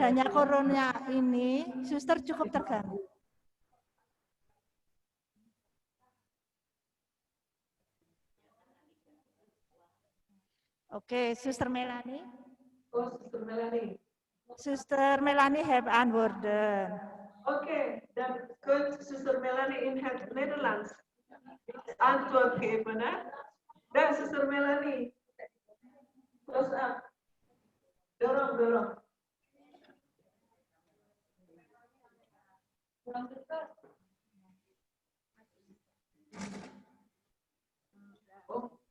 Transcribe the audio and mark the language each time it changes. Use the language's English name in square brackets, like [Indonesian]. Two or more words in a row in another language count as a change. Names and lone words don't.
[Indonesian] adanya corona ini suster cukup terganggu? Oke, suster Melanie. Oh, Suster Melanie. [Dutch] Suster Melanie have antwoorden. Oké, dan kunt Suster Melanie in het Nederlands antwoord geven, hè? [English] Dan Suster Melanie. Close up. [Indonesian] Dorong. Oh.